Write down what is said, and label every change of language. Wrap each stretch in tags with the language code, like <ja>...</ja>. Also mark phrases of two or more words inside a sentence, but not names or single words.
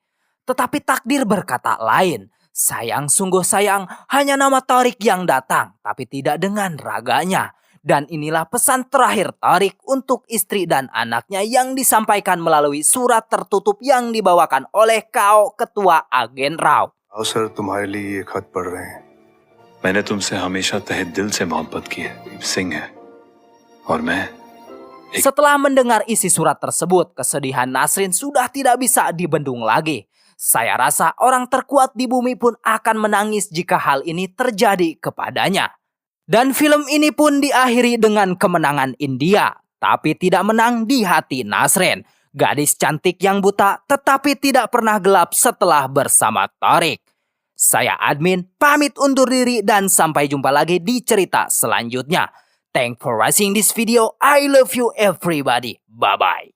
<id>Tetapi takdir berkata lain. Sayang, sungguh sayang, hanya nama Tarik yang datang, tapi tidak dengan raganya. Dan inilah pesan terakhir Tarik untuk istri dan anaknya yang disampaikan melalui surat tertutup yang dibawakan oleh Kao, ketua agen Rao.</id> <hi>सर तुम्हारे लिए ये खत पढ़ रहे हैं। मैंने तुमसे हमेशा तहे दिल से मोहब्बत की है सिंह है और मैं</hi> <id>Setelah mendengar isi surat tersebut, kesedihan Nasrin sudah tidak bisa dibendung lagi. Saya rasa orang terkuat di bumi pun akan menangis jika hal ini terjadi kepadanya. Dan film ini pun diakhiri dengan kemenangan India, tapi tidak menang di hati Nasrin. Gadis cantik yang buta tetapi tidak pernah gelap setelah bersama Tarik. Saya admin, pamit undur diri dan sampai jumpa lagi di cerita selanjutnya.</id> <en>Thanks for watching this video. I love you everybody. Bye-bye.</en>